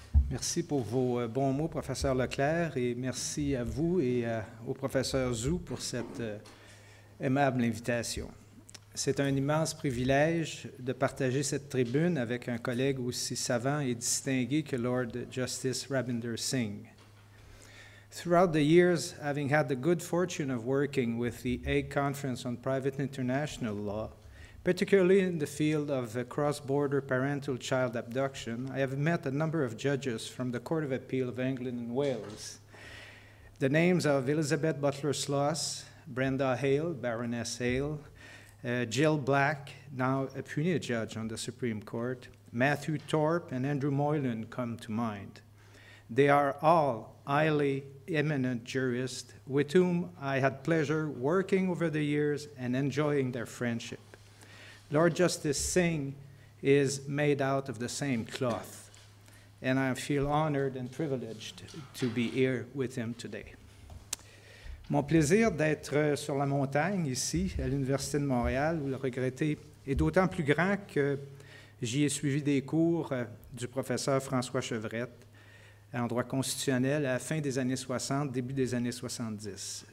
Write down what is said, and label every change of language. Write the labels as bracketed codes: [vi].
[fr] Merci pour vos bons mots, professeur Leclerc, et merci à vous et au professeur Zhu pour cette aimable invitation. C'est un immense privilège de partager cette tribune avec un collègue aussi savant et distingué que Lord Justice Rabinder Singh. [en] Throughout the years, having had the good fortune of working with the Hague Conference on Private International Law, particularly in the field of cross-border parental-child abduction, I have met a number of judges from the Court of Appeal of England and Wales. The names of Elizabeth Butler-Sloss, Brenda Hale, Baroness Hale, Jill Black, now a puisne judge on the Supreme Court, Matthew Thorpe, and Andrew Moylan come to mind. They are all highly eminent jurists with whom I had pleasure working over the years and enjoying their friendship. Lord Justice Singh is made out of the same cloth, and I feel honored and privileged to be here with him today. [fr] Mon plaisir d'être sur la montagne, ici, à l'Université de Montréal, où le regretté est d'autant plus grand que j'y ai suivi des cours du professeur François Chevrette en droit constitutionnel à la fin des années 60, début des années 70.